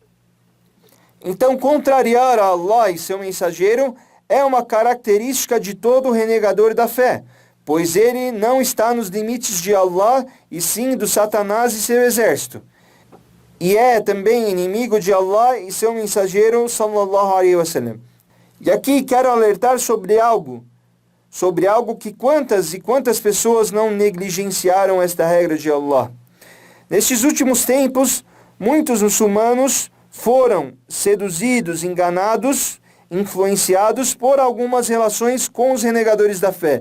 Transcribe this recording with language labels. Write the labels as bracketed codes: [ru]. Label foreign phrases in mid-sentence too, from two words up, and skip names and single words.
[pt] Então, contrariar a Allah e seu mensageiro é uma característica de todo renegador da fé, pois ele não está nos limites de Allah e sim do Satanás e seu exército. E é também inimigo de Allah e seu mensageiro, [ar] صلى الله عليه وسلم. [pt] E aqui quero alertar sobre algo que quantas e quantas pessoas não negligenciaram esta regra de Allah. Nestes últimos tempos, muitos muçulmanos foram seduzidos, enganados, influenciados por algumas relações com os renegadores da fé.